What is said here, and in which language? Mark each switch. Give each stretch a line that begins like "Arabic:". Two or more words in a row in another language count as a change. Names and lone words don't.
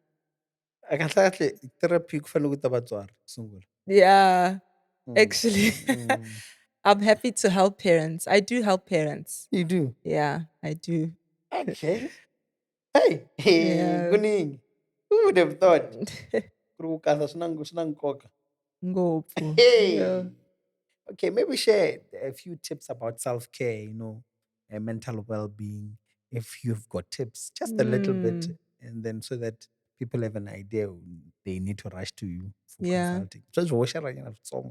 Zulu: Akahle therapy kufanele ukuthi abatswari kusungula.
English: Yeah. Mm. Actually, Mm. I'm happy to help parents. I do help parents. You do? Yeah, I do. Okay. Hey, Yeah. kuningi. Who would have thought?
Tsonga: Ku ri ku kala swi na nkoka. Ngopfu.
English: Yeah. Hey. Okay, maybe share a few tips about self-care, and mental well-being. If you've got tips, just a little bit, Mm, and then so that people have an idea when they need to rush to you for yeah. consulting. Just wash it, song.